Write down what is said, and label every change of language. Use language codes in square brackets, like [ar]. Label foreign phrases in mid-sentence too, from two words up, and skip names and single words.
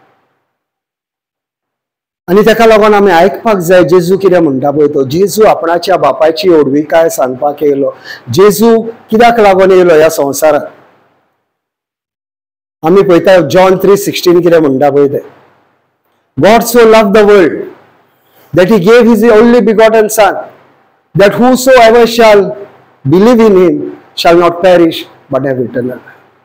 [kok] आनी ताका लागून आमी आयकपाक जाय जेजू कितें म्हणटा पळय तो. जेजू आपणाच्या बापायची ओडविकाय सांगपाक येयलो. जेजू कित्याक लागून येयलो ह्या संवसाराक. आमी पळयता जॉन 3:16 कितें म्हणटा पळय ते. [en] God so loved the world that he gave his only begotten son, that whosoever shall believe in him shall not perish but have eternal life.